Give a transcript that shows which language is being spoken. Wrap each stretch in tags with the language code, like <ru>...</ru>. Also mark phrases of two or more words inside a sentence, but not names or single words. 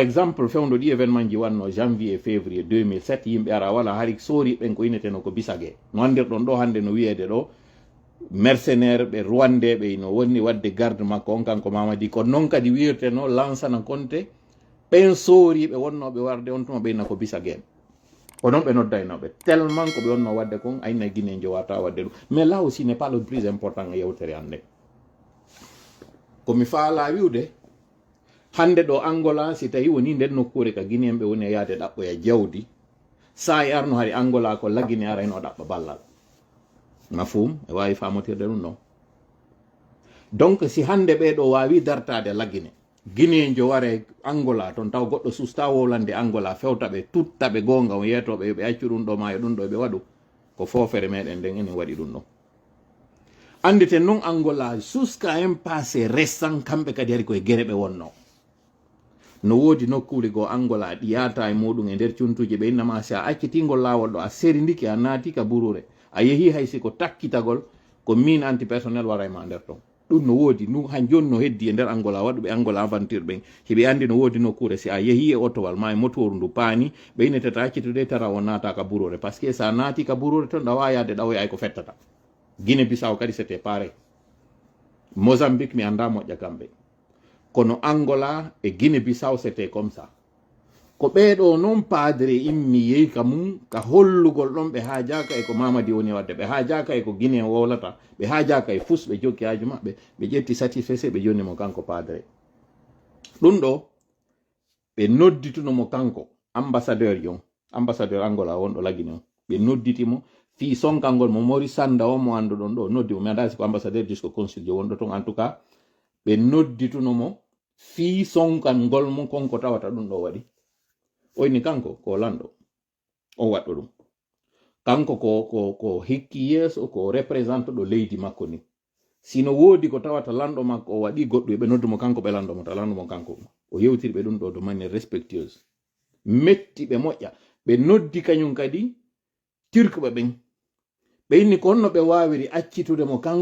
<ff>exemple fewndo ɗi événement ji wanno janvier février 2007 yimɓe ara wala hari sori ɓen ko ineteno ko bisage no andirɗon ɗo hande no wiyede ɗo mercenaire ɓe rwandeɓe no wonni wadde garde makko on kanko Mamadi ko noon kadi wirteno Lansana Conté ɓen sooriɓe wonnoɓe warde on tuma ɓeyna ko bisage ko noon ɓe noddaynoɓe tellement ko ɓe wonno wadde kon ayna Guinée jowata wadde ɗum</ff> <fr>mais là aussi n'est pas le plus important</fr> <ff>e yewtere hande komi faala wiwde hande ɗo Angola si tawi woni nden nokkure ka Guinée ɓe woni e yaade ɗaɓɓoya jawdi sa e arno hari Angola ko lagine arayno ɗaɓɓa ballal mafhum e wawi famotirde ɗum ɗon donc si hande ɓeɗo wawi dartade lagine Guinée jo ware Angola toon taw goɗɗo susta wolande Angola fewtaɓe tuttaɓe gonga o yetoɓe ɓe accu ɗum ɗo ma e ɗum ɗo ɓe waɗu ko fofere meɗen nden enen waɗi ɗum ɗon anditen noon Angola</ff> <fr>jusqu'à un passé récent</fr> <ff>kamɓe kadi hari koye guere ɓe wonno no woodi nokkure go Angola ɗi yata e muɗum e nder cuntuji ɓe innama si a accitingol lawol ɗo a serindiki a naati ka burure a yeehi hay siko takkitagol ko</ff> <fr>mine antipersonnel</fr> <ff>wara e ma nder ton ɗum no woodi nu han joni no heddi e nder Angola waɗuɓe Angola aventure ɓen hiɓe andi no woodi nokkure si a yeehi e otowal ma e motoru ndu paani ɓe inneteta accitude tara o naata ka burure</ff> <fr>par ce que sa</fr> <ff>naati ka burure ton ɗawa yaade ɗawoya ay ko fettata Guinée Bissau kadi</ff> <fr>c'était pareil</fr> <ff>Mozambique mi anda moƴƴa kamɓe kono Angola e Guinée Bissau</ff> <fr>c'était comme ça</fr> <ff>ko ɓeɗo noon padre immi yehi ka mum ka hollugol ɗon ɓe haajaka e ko Mamadi woni wadde ɓe haajaka e ko Guinée wolata ɓe haajaka e fus ɓe jokki haaju maɓɓe ɓe ƴetti satisfait ɓe jonnimo kanko padre ɗum ɗo ɓe nodditunomo kanko ambassadeur jon ambassadeur Angola wonɗo lagine on ɓe nodditimo fi sonkangol mo Maurice Sanda o mo anduɗon ɗo noddimo mi andasi ko ambassadeur</ff> <fr>jusqu'au consul</fr> <ff>jo wonɗo ton</ff> <fr>en tout cas</fr> <ff>ɓe nodditunomo fi sonkangol mo konko tawata ɗum ɗo waɗi oyni kanko ko lanɗo o waɗɗo ɗum kanko ko hikki yeeso ko représente ɗo leydi makko ni sino woodi ko tawata lanɗo makko o waɗi goɗɗo ɓe noddumo kanko ɓe lanɗomo ta lanɗomo kanko o yewtiri ɓe ɗum ɗo</ff> <fr>de maniére respectueuse</fr> <ff>metti ɓe moƴƴa ɓe noddi kañum kadi turkuɓe ɓen ɓe inni ko honno ɓe wawiri accitude mo</ff>